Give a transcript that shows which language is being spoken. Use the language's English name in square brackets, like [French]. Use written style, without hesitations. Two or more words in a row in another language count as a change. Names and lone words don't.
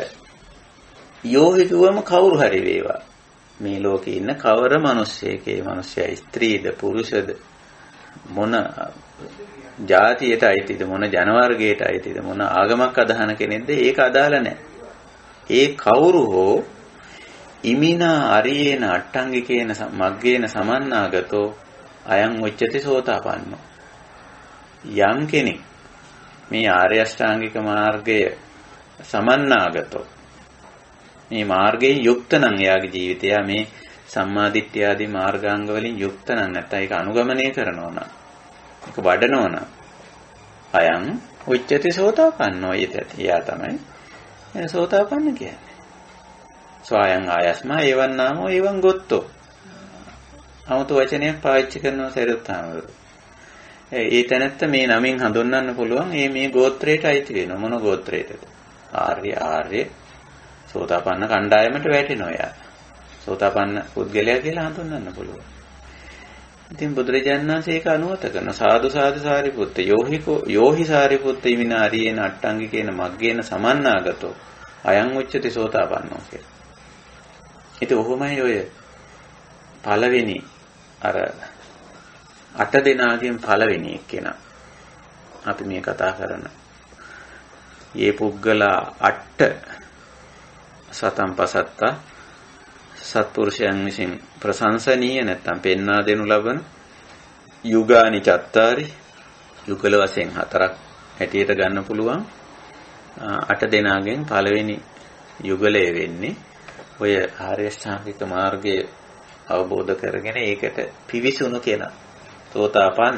[Sinhala] යෝහි කිව්වම කවුරු හරි වේවා. මේ ලෝකේ ඉන්න කවර මිනිස්සෙකේ මිනිස්සයා ස්ත්‍රීද පුරුෂද මොන ජාතියට අයිතිද මොන ජන වර්ගයට අයිතිද මොන ආගමක් අදහන කෙනෙක්ද ඒක අදාළ නැහැ. ඒ කවුරු හෝ [Pali] ඉමිනා අරියේන අට්ටංගිකේන මග්ගේන සමන්නාගතෝ අයං උච්චති සෝතාපන්නෝ. [Sinhala] යම් කෙනෙක් මේ ආර්ය අෂ්ටාංගික මාර්ගය සමන්නාගතෝ මේ මාර්ගයෙන් යුක්ත නම් එයාගේ ජීවිතය මේ සම්මාදිට්ඨිය ආදී මාර්ගාංග වලින් යුක්ත නම් නැත්නම් ඒක අනුගමනය කරනවා නම් ඒක වඩනවා නම් [Pali] අයං උච්චති සෝතාපන්නෝ [Sinhala] යති. එයා තමයි සෝතාපන්න කියන්නේ. [Pali] සෝයං ආයස්මා එවං නාමෝ එවං ගොත්තෝ. [Sinhala] 아무තු වචනයක් පාවිච්චි කරනවා සරියුත්තාමවරු. ඒ තැනත්ත මේ නමින් හඳුන්වන්න පුළුවන් මේ ගෝත්‍රයට අයිති වෙනවා. මොන ගෝත්‍රයටද? ආර්ය සෝතාපන්න කණ්ඩායමට වැටෙනවා යා. සෝතාපන්න පුද්ගලයා කියලා හඳුන්වන්න පුළුවන්. ඉතින් බුදුරජාණන් වහන්සේ ඒක අනුමත කරන [Pali] සාදු සාරිපුත්ත යෝහි සාරිපුත්ත ඉමිනාරියේන අට්ටංගිකේන මග්ගේන සමන්නාගතෝ අයං උච්චති සෝතාපන්නෝ [Sinhala] කියලා. ඉතින් ඔහොමයි ඔය පළවෙනි අර 8 දෙනාගෙන් පළවෙනි එක්කෙනා අපි මේ කතා කරන. මේ පුද්ගලා 8 [Pali] සතම් පසත්තා [Sinhala] සත්පුරුෂයන් විසින් ප්‍රශංසනීය නැත්නම් පෙන්වා දෙනු ලබන [Pali] යුගානි චත්තාරි [Sinhala] යුගල වශයෙන් 4ක් හැටියට ගන්න පුළුවන් 8 දෙනාගෙන් පළවෙනි යුගලය වෙන්නේ ඔය ආර්ය ශ්‍රාන්තික මාර්ගය අවබෝධ කරගෙන ඒකට පිවිසුණු කෙනා සෝතාපන්න.